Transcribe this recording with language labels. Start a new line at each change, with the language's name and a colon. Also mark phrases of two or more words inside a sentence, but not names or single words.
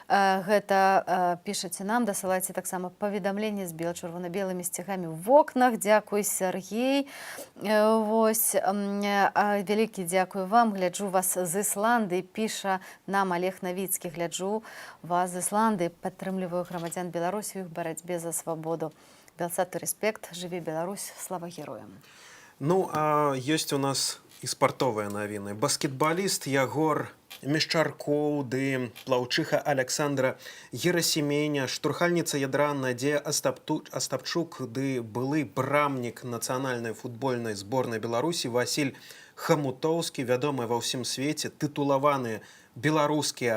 Belarusian: Гэта пішаце нам, дасылайце таксама паведамленне з чырвона-белымі сцягамі ў вокнах. Дзякуй, Сергей. Вось, вялікі дзякуй вам. Гляджу вас з Ісландыі, піша нам Олег Навіцкі. Гляджу вас з Ісландыі, падтрымліваю грамадзян Беларусі ў іх барацьбе за свободу.
Russian: Белсат и респект. Живи Беларусь. Слава героям. Ну, а есть у нас и спортовые новины.
Belarusian: Баскетболист Ягор Мешчаркоў ды плаўчыха Александра Герасіменя, штурхальніца ядра Надзея Астапчук ды былы брамнік нацыянальнай футбольнай зборнай Беларусі Васіль Хамутоўскі, вядомы ва ўсім свеце, тытулаваныя беларускія